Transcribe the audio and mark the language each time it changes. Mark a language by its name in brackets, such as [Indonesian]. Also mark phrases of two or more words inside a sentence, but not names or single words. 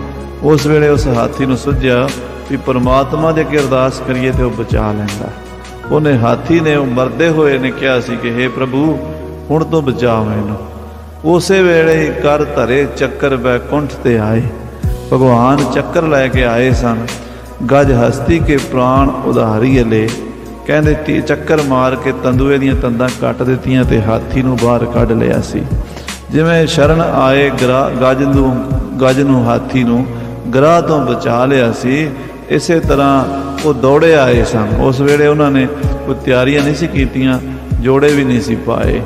[Punjabi] ਉਸ ਵੇਲੇ ਉਸ ਹਾਥੀ ਨੂੰ ਸੁਝਿਆ ਵੀ ਪਰਮਾਤਮਾ ਦੇ ਅੱਗੇ ਅਰਦਾਸ ਕਰੀਏ ਤੇ ਉਹ ਬਚਾ ਲੈਂਦਾ। ਉਹਨੇ ਹਾਥੀ ਨੇ ਉਹ ਮਰਦੇ ਹੋਏ ਨੇ ਕਿਹਾ ਸੀ ਕਿ ਹੇ ਪ੍ਰਭੂ ਹੁਣ ਤੋਂ ਬਚਾ ਮੈਨੂੰ। ਉਸੇ ਵੇਲੇ ਕਰ ਧਰੇ ਚੱਕਰ ਬੈਕੁੰਠ ਤੇ ਆਏ, ਭਗਵਾਨ ਚੱਕਰ ਲੈ ਕੇ ਆਏ ਸਨ। [Hindi] गज हस्ती के प्राण उधारिय ले, [Punjabi] ਕਹਿੰਦੇ ਚੱਕਰ ਮਾਰ ਕੇ ਤੰਦੂਏ ਦੀਆਂ ਤੰਦਾਂ ਕੱਟ ਦਿੱਤੀਆਂ ਤੇ ਹਾਥੀ ਨੂੰ ਬਾਹਰ ਕੱਢ ਲਿਆ ਸੀ। ਜਿਵੇਂ ਸ਼ਰਨ ਆਏ ਗੱਜ ਨੂੰ ਹਾਥੀ ਨੂੰ ਗਰਾਹ ਤੋਂ ਬਚਾ ਲਿਆ ਸੀ, ਇਸੇ ਤਰ੍ਹਾਂ ਉਹ ਦੌੜੇ ਆਏ ਸਨ। ਉਸ ਵੇਲੇ ਉਹਨਾਂ ਨੇ ਕੋਈ ਤਿਆਰੀਆਂ ਨਹੀਂ ਸੀ ਕੀਤੀਆਂ, ਜੋੜੇ ਵੀ ਨਹੀਂ ਸੀ ਪਾਏ।